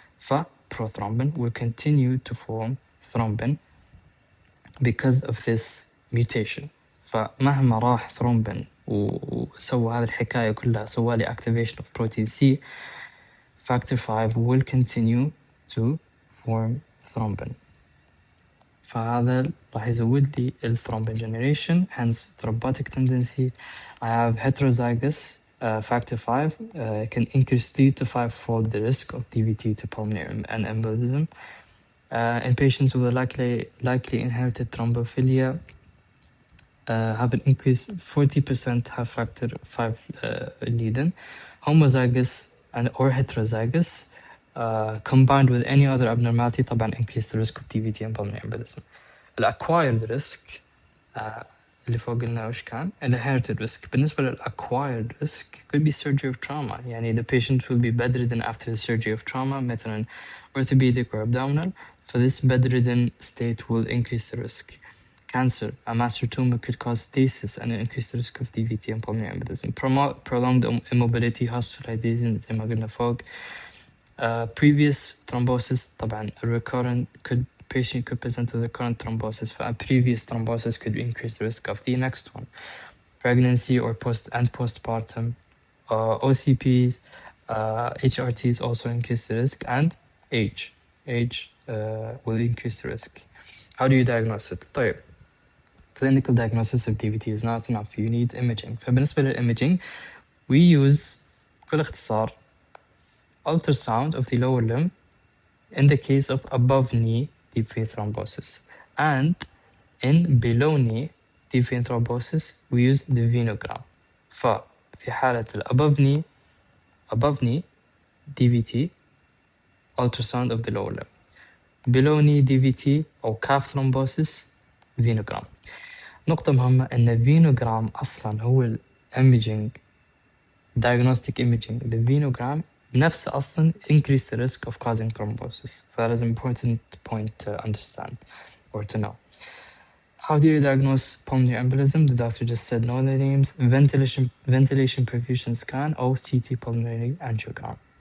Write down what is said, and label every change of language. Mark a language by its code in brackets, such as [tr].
[en] فprothrombin will continue to form thrombin because of this mutation. [ar] فمهما راح [en] thrombin [ar] وسوى هذه الحكاية كلها, سوى لي [en] activation of protein C, factor 5 will continue to form thrombin. [ar] فهذا راح يزود لي الثرومبين generation, [en] hence thrombotic tendency. I have heterozygous factor 5 can increase 3 to 5-fold the risk of DVT to pulmonary and embolism. In patients with a likely inherited thrombophilia, have an increase 40% have factor 5 lead-in. Homozygous or heterozygous combined with any other abnormality [ar] طبعا [en] increase the risk of DVT and pulmonary embolism. [ar] الacquired risk اللي فوق قلنا وش كان [en] inherited risk. [ar] بالنسبة [en] للacquired risk could be surgery of trauma. [ar] يعني [en] the patient will be bedridden after the surgery of trauma [ar] مثلا [en] orthopedic or abdominal. So this bedridden state will increase the risk. Cancer, a master tumor could cause stasis and increase the risk of DVT and pulmonary embolism. Prolonged immobility, hospitalization [ar] زي ما قلنا فوق. [en] Previous thrombosis [ar] طبعا [en] recurrent patient could present with recurrent thrombosis. A previous thrombosis could increase the risk of the next one. Pregnancy or postpartum, OCPs, HRTs also increase the risk, and age will increase the risk. How do you diagnose it? [ar] طيب, [en] clinical diagnosis of DVT is not enough. You need imaging. فبالنسبة للimaging, we use [ar] بكل اختصار [en] ultrasound of the lower limb in the case of above knee deep vein thrombosis, and in below knee deep vein thrombosis we use the venogram. [ar] ففي حالة [en] above knee DVT ultrasound of the lower limb, below knee DVT [ar] أو [en] calf thrombosis venogram. [ar] نقطة مهمة إن venogram أصلاً هو imaging diagnostic imaging. [en] The venogram [ar] نفسه أصلاً [en] increase the risk of causing thrombosis. That is an important point to understand or to know. How do you diagnose pulmonary embolism? The doctor just said no the names: ventilation perfusion scan or CT pulmonary angiogram.